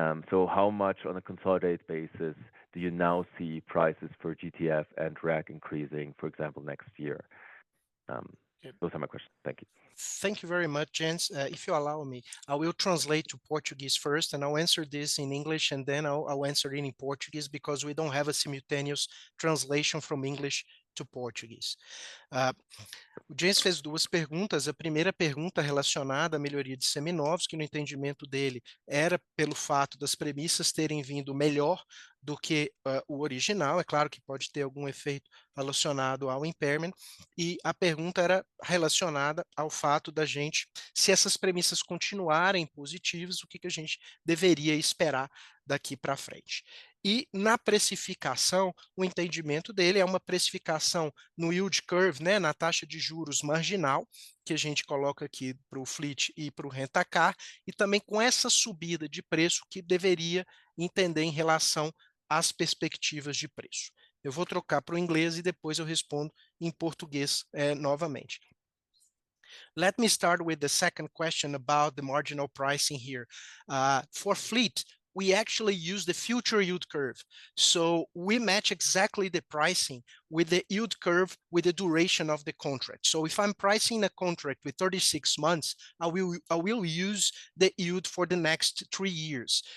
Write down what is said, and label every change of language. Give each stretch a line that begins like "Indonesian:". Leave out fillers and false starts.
English: So how much on a consolidated basis do you now see prices for GTF and RAC increasing, for example, next year? Those are my questions. Thank you. Thank you very much, Jens. If you allow me, I will translate to Portuguese first, and I'll answer this in English, and then I'll answer it in Portuguese because we don't have a simultaneous translation from English to Portuguese.
Portuguese: O James fez duas perguntas. A primeira pergunta relacionada à melhoria de seminovos, que no entendimento dele era pelo fato das premissas terem vindo melhor do que o original. É claro que pode ter algum efeito relacionado ao impairment, e a pergunta era relacionada ao fato da gente, se essas premissas continuarem positivas, o que a gente deveria esperar daqui para frente. E na precificação, o entendimento dele é uma precificação no yield curve, né, na taxa de juros marginal, que a gente coloca aqui para o fleet e para o rent-a-car, e também com essa subida de preço que deveria entender em relação às perspectivas de preço. Eu vou trocar para o inglês e depois eu respondo em português novamente.
English: Let me start with the second question about the marginal pricing here. For fleet, we actually use the future yield curve. So we match exactly the pricing with the yield curve with the duration of the contract. So if I'm pricing a contract with 36 months, I will use the yield for the next 3 years.